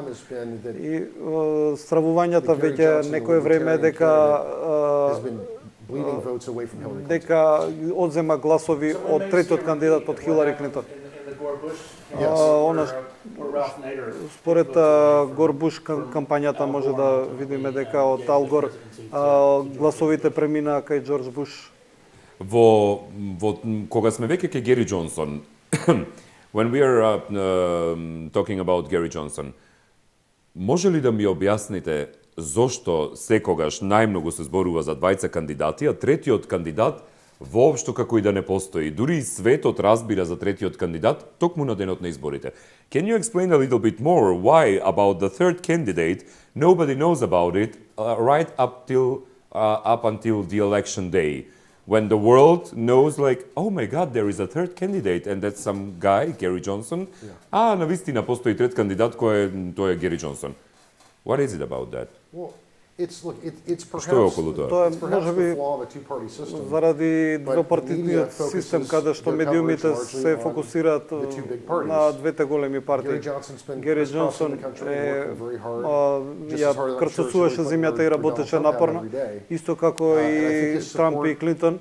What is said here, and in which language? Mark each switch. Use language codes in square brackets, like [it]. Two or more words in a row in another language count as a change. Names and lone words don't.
[mk] И стравувањата веќе некое време дека одзема гласови од третиот кандидат од Хилари Клинтон. Според Гор Буш кампањата може да видиме дека од Ал Гор гласовите преминаа кај Џорџ Буш. Кога сме веќе кај Гери Џонсон, [en] when we are talking about Gary Johnson, [mk] може ли да ми објасните зошто секогаш најмногу се зборува за двајца кандидати, а третиот кандидат воопшто како и да не постои? Дури и светот разбира за третиот кандидат токму на денот на изборите. [en] Can you explain a little bit more why about the third candidate nobody knows about it right up until the election day, when the world knows like, oh my god, there is a third candidate and that's some guy, Gary Johnson. [mk] Навистина постои трет кандидат кој тој е Гери Џонсон. [en] What is it about that? Well, it's [mk] Што е околу тоа? Тоа можеби заради двопартитниот систем каде што медиумите се фокусираат на двете големи партии. Гери Џонсон ја крстосуваше земјата и работеше напорно, исто како и Трамп и Клинтон.